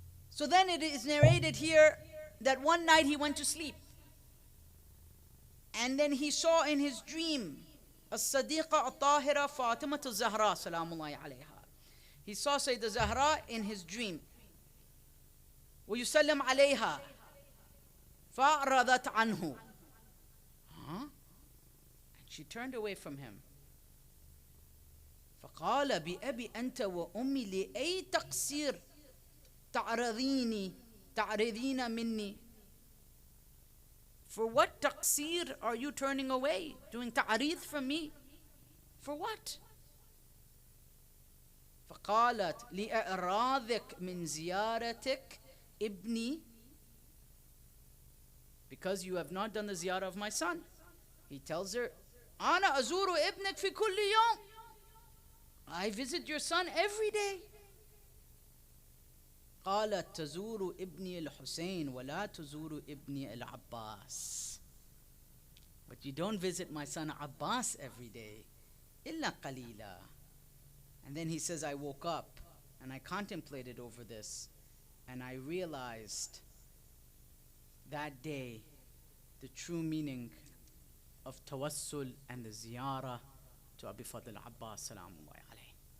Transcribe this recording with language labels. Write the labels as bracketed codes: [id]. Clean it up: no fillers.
[en] So then it is narrated here that one night he went to sleep, and then he saw in his dream [ar] الصديقة الطاهرة فاطمة الزهراء [en] salamullahi alayha. He saw Sayyidah Zahra in his dream. [ar] ويسلم عليها فأعرضت عنه. [en] And she turned away from him. [ar] فقال بأبي أنت وأمي لأي تقصير تعرضين مني. [en] For what taqsir are you turning away, doing ta'arid from me? For what? [ar] فقالت لإعراضك من زيارتك ibni, [en] because you have not done the ziyarah of my son. He tells her, [ar] Ana azuru ibnak fi kulli yawm, [en] I visit your son every day. [ar] قالت تزور ابني الحسين ولا تزور ابني العباس. [en] But you don't visit my son Abbas every day. [ar] إلا قليلا. [en] And then he says, I woke up and I contemplated over this, and I realized that day the true meaning of tawassul and the ziyarah to Abi Fadl Abbas salamullahi alayhi.